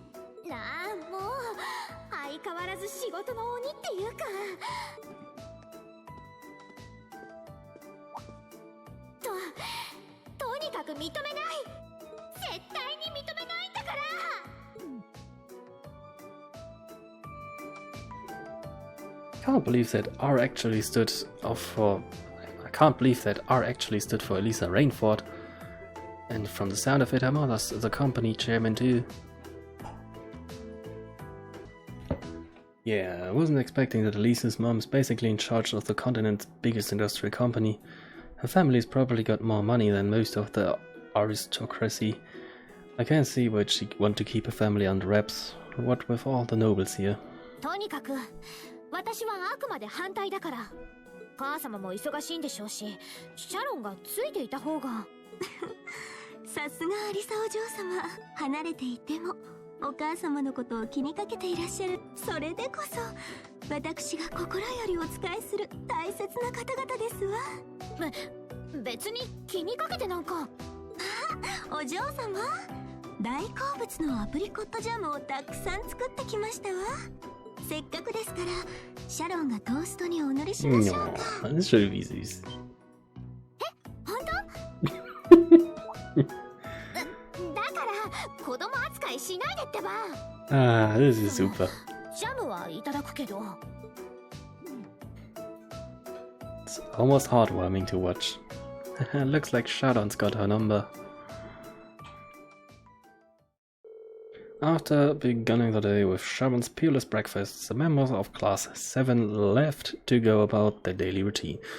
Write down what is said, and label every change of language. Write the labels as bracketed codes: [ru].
[ja] ああ、もう相変わらず仕事の鬼っていうか。とにかく認めない。絶対に認めないんだから。 [en] I can't believe that R actually stood for Elisa Rainford, and from the sound of it, her mother's the company chairman too. Yeah, I wasn't expecting that Elisa's mom's basically in charge of the continent's biggest industrial company. Her family's probably got more money than most of the aristocracy. I can't see why she'd want to keep her family under wraps. What with all the nobles here? [ja] とにかく私はあくまで反対だから。母様も忙しいんでしょうし、シャロンがついていた方が。さすがアリサお嬢様、離れていてもお母様のことを気にかけていらっしゃる。それでこそ私が心よりお仕えする大切な方々ですわ。別に気にかけてなんか。あ、お嬢様、大好物のアプリコットジャムをたくさん作ってきましたわ。せっかくですからシャロンがトーストにお乗りしましょうか。 [de] Das ist schon wie süß. [ja] 本当？だから子供扱いしないでってば。 [de] Ah, das ist super. [ja] ジャムはいただくけど。 [en] It's almost heartwarming to watch. Looks like Sharon's got her number. After beginning the day with Sharon's peerless breakfast, the members of Class VII left to go about their daily routine.